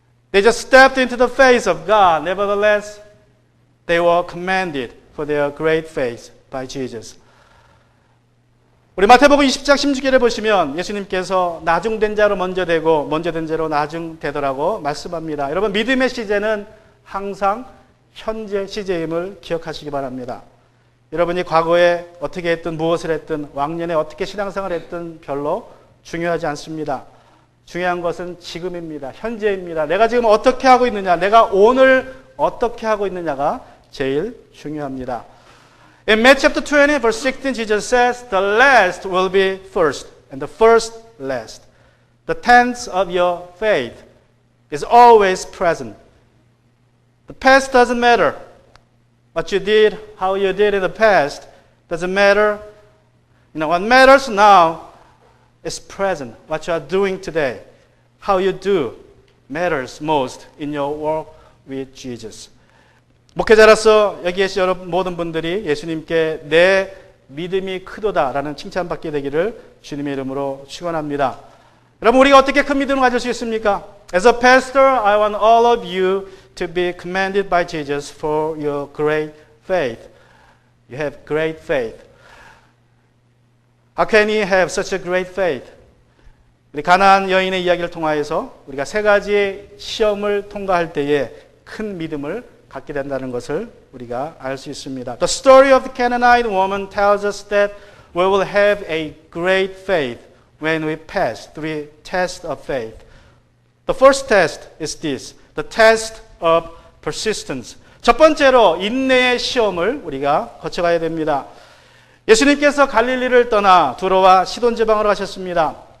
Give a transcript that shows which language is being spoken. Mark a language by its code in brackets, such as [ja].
[en] They just stepped into the face of God. Nevertheless, they were commended for their great faith by Jesus. [ko] 우리 마태복음 20장 16절에 보시면 예수님께서 나중된 자로 먼저 되고 먼저 된 자로 나중되더라고 말씀합니다. 여러분, 믿음의 시제는 항상 현재 시제임을 기억하시기 바랍니다. 여러분이 과거에 어떻게 했든 무엇을 했든 왕년에 어떻게 신앙생활을 했든 별로 중요하지 않습니다. 중요한 것은 지금입니다. 현재입니다. 내가 지금 어떻게 하고 있느냐, 내가 오늘 어떻게 하고 있느냐가 제일 중요합니다. [en] In Matthew chapter 20, verse 16, Jesus says, the last will be first, and the first last. The tense of your faith is always present. The past doesn't matter. What you did, how you did in the past, doesn't matter. What matters now is present. What you are doing today, how you do, matters most in your walk with Jesus. [ko] 목회자로서 여기 계신 여러분 모든 분들이 예수님께 내 믿음이 크도다라는 칭찬받게 되기를 주님의 이름으로 축원합니다. 여러분, 우리가 어떻게 큰 믿음을 가질 수 있습니까? [en] As a pastor, I want all of you to be commended by Jesus for your great faith. You have great faith. How can you have such a great faith? [ko] 우리 가나안 여인의 이야기를 통하여서 우리가 세 가지 시험을 통과할 때에 큰 믿음을 갖게 된다는 것을 우리가 알 수 있습니다. [en] The story of the Canaanite woman tells us that we will have a great faith when we pass three tests of faith. The first test is this, the test of persistence. [ko] 첫 번째로 인내의 시험을 우리가 거쳐가야 됩니다. 예수님께서 갈릴리를 떠나 두로와 시돈 지방으로 가셨습니다.